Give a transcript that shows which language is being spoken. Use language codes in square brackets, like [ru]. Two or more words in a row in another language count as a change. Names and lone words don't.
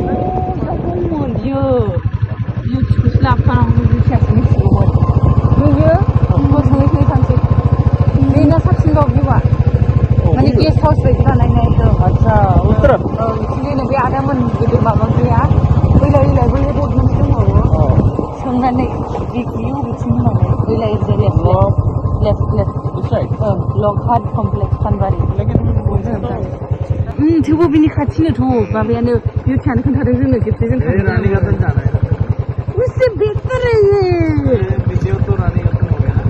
[hi] अच्छा उत्तर [brx] बे आदामोन गोदो माबा गैया बैलाय बैलाय रोड मोनसे दंबावो सोंनानै बे बबेथिं होननानै बैलाय लेफ्ट [en] this side. [brx] लकहाट कमप्लेक्स सानबारि थेवबो बिनि खाथिनोथ' माबायानो बिउटियानो खोन्थादों जोंनो खेबसे जों [hi] उससे बेहतर है ये वीडियो तो रानीगंज हो गया